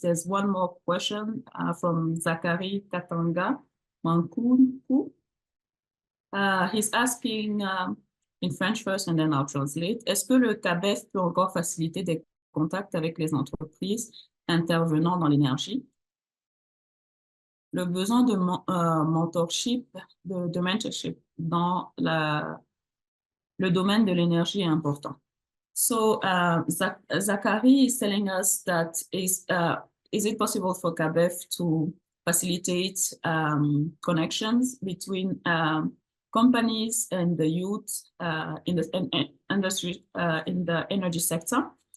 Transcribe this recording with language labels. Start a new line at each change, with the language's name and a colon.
English: There's one more question from Zachary Katanga Mankunku. He's asking in French first and then I'll translate.
French: Est-ce que le CABEF peut encore faciliter des contacts avec les entreprises intervenant dans l'énergie? Le besoin de mentorship, de mentorship dans le domaine de l'énergie est important.
English: So Zachary is telling us that is it possible for CABEF to facilitate connections between companies and the youth in the industry, in the energy sector?